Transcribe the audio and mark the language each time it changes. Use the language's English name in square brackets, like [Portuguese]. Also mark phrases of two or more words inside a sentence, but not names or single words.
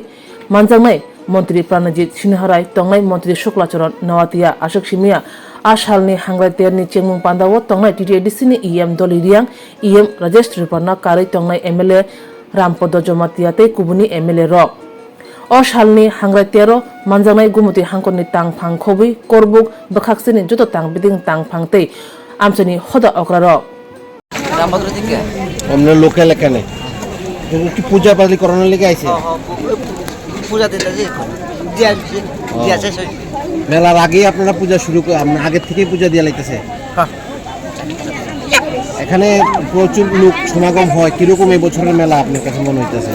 [Kok Borok] manjangnai mantri pranajit sinharai tongnai mantri shuklacharan nawatia ashok simia asalni hangrai terni chengmung pandawo tongnai TTDC ni em doliriang em rajesh triparna karai tongnai MLA rampodo jomatia tei kubuni MLA rok o salni hangrai tero manjangnai gumuti hangkoni tangphang khobi korbuk bakhaksini joto tangbiding tangphang tei amchani hoda okra rok [Bangla] রামভদ্র থেকে আমরা লোকাল এখানে কি পূজা পালি করানোর লেগে আইছে পূজা দিতে দিয়েছে মেলার আগেই আপনারা পূজা শুরু করে আপনারা আগের থেকেই পূজা দিয়ে লাইতেছে এখানে প্রচুর লোক সমাগম হয় কিরকম এই বছরের মেলা আপনার কাছে মনে হইতেছে